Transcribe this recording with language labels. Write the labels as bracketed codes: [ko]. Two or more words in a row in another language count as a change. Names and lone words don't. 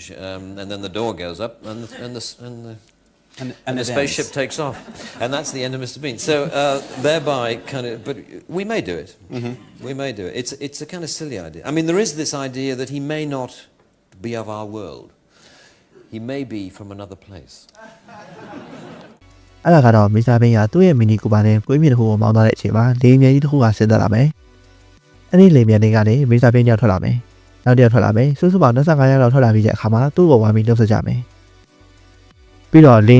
[en] And then the door goes up, and the spaceship takes off. And that's the end of Mr. Bean. So thereby, but we may do it. We may do it. It's a kind of silly idea. I mean, there is this idea that he may not be of our world. He may be from another place. [my] အဲ့ဒါကတော့မစ္စတာဘင်းကသူ့ရဲ့မီနီကူပါနဲ့ကွေးမြင့်တစ်ခုကိုမောင်းသွားတဲ့အချိန်မှာလေမြင်ကြီးတစ်ခုကဆင်းသက်လာမယ်အဲ့ဒီလေမြင်တွေကနေမစ္စတာဘင်းရောက်ထွက်လာမယ်နောက်တစ်ယောက်ထွက်လာမယ်စုစုပေါင်း25ယောက်လောက်ထွက်လာပြီးတဲ့အခါမှာသူ့ကိုဝိုင်းပြီးလှုပ်ဆက်ကြမယ်ပြီးတော့လေ